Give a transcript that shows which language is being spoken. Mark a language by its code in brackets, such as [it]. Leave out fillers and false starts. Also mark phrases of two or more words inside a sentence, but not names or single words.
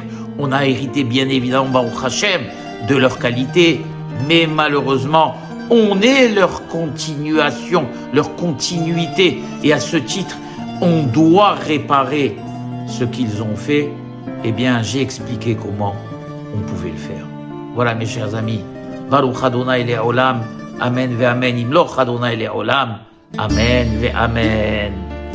[fr] On a hérité bien évidemment, [he] ברוך השם, [fr] de leurs qualités, mais malheureusement, on est leur continuation, leur continuité. Et à ce titre, on doit réparer ce qu'ils ont fait. Eh bien, j'ai expliqué comment on pouvait le faire. Voilà mes chers amis. [he] ברוך אדוני לעולם. אמן ואמן. ימלוך אדוני לעולם. אמן ואמן.